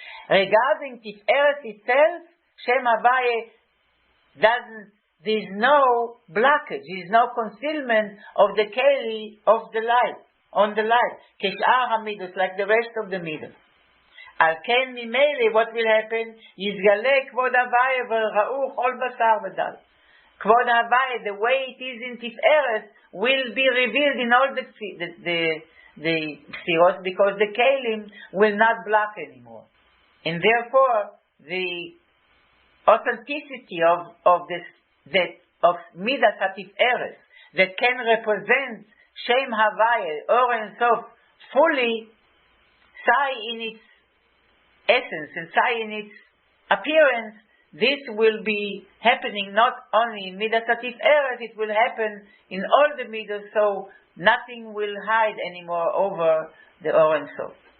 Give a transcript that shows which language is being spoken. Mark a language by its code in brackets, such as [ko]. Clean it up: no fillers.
[en] Regarding Tiferet itself, Shem Havaya there's no blockage, there's no concealment of the Keli of the light, on the light. [he] כשאר המידות, [en] like the rest of the midos. [he] על כן ממילא, [en] what will happen? [he] יתגלה כבוד Havaya וראו כל בשר ודם. [en] Kvod Havaya, the way it is in Tiferet, will be revealed in all the Sfiros, because the Kelim will not block anymore. And therefore, the authenticity of Midas HaTiferet, that can represent Shem Havaya, Or and Sof, fully, Sai in its essence, and Sai in its appearance, this will be happening not only in Midas HaTiferet, it will happen in all the Midas, so nothing will hide anymore over the Or and Sof.